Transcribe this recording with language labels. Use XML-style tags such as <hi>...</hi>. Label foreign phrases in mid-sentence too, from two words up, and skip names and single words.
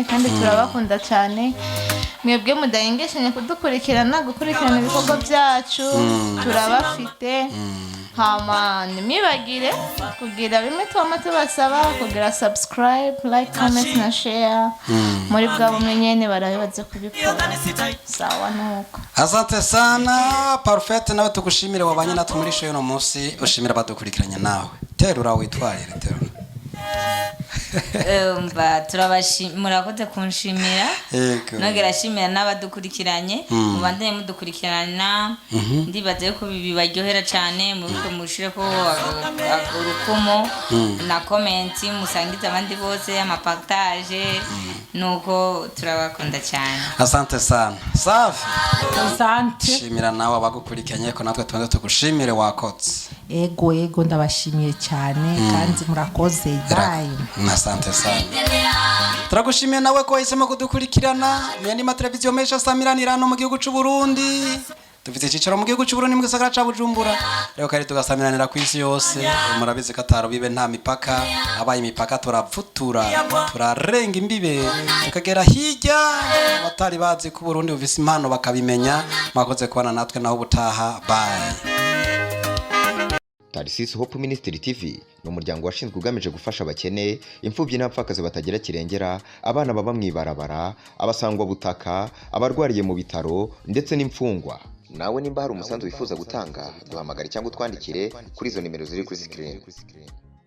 <rn>kandi turabakunda cyane, mwebwe mudahengeshanya kudukurikirana gukurikirana ibikorwa byacu turabafite, hama nimibagire kugira bimwe twama tubasaba kugira</rn> <en>subscribe, like, comment</en> <rn>na share muri bwa bumwe nyene barabibaze kubikora sawa nuko.</rn> <sw>Asante sana</sw> <rn>Parfait, nawe tugushimire wabanye natwe muri show y'uno musi, ushimira abadukurikiranye nawe terura witwarire terura umva murakoze kunshimira nogera shimira n'abadukurikiranye mubandanye mudukurikirana, ndibaze ko bibaryohera cyane mubiko mushire ko urukumo na comment musangiza abandi bose amapartage, nuko turabakunda cyane.</rn> <sw>Asante sana safi.</sw> <rn>Asante. Shimira nawe abagukurikiranye ko natwe tubanze tugushimire wakotse. Ego ndabashimiye cyane kandi murakoze bye.</rn> <sw>Asante sana.</sw> <rn>Turagushimiye nawe ko wahisemo kudukurikirana mu televiziyo mesha samiranirano mu gihugu cy'u Burundi. Dufite icicaro mu gihugu cy'u Burundi mu gisagara ca Bujumbura. Rero kari tugasamiranira ku isi yose. Murabizi ko ataro bibe nta mipaka, abaye imipaka turavutura, turarenga imbibe tukagera hirya, batari bazi ko Burundi bufise impano bakabimenya. Mwakoze kubana natwe naho ubutaha bye. Tarsis Hope Ministry TV ni umuryango washinzwe ugamije gufasha abakene, imfubyi n'abapfakazi batagira kirengera, abana baba mwibarabara, abasangwa butaka, abarwariye mu bitaro ndetse n'imfungwa. Nawe nimba hari umusanzu wifuza gutanga, duhamagare cyangwa utwandikire kuri izo nimero ziri kuri screen.</rn>